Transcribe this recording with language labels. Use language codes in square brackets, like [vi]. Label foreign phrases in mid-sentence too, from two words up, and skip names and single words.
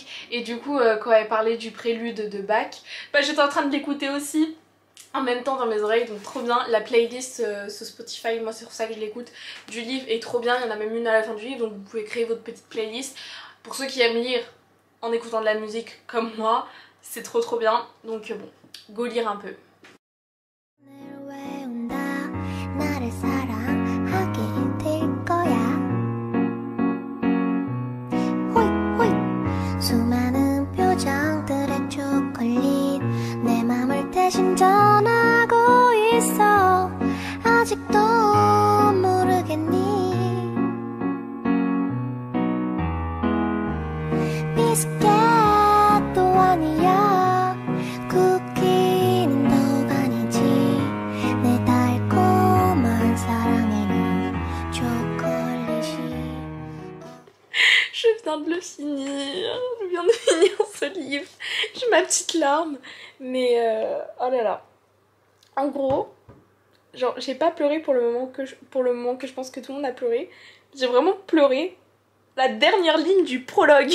[fr] Et du coup quand elle parlait du prélude de Bach, bah j'étais en train de l'écouter aussi en même temps dans mes oreilles, donc trop bien. La playlist sur Spotify, moi c'est pour ça que je l'écoute, du livre est trop bien. Il y en a même une à la fin du livre, donc vous pouvez créer votre petite playlist. Pour ceux qui aiment lire en écoutant de la musique comme moi, c'est trop bien. Donc bon, go lire un peu. [ko] 수많은 표정들의 초콜릿 내 맘을 대신 전하고 있어 아직도 모르겠니 비스켓도 아니야 쿠키는 더욱 아니지 내 달콤한 사랑에는 초콜릿이 [fr] Je viens de le finir, je viens de finir ce livre, j'ai ma petite larme, mais oh là là. En gros, genre j'ai pas pleuré pour le moment que je pense que tout le monde a pleuré. J'ai vraiment pleuré la dernière ligne du prologue.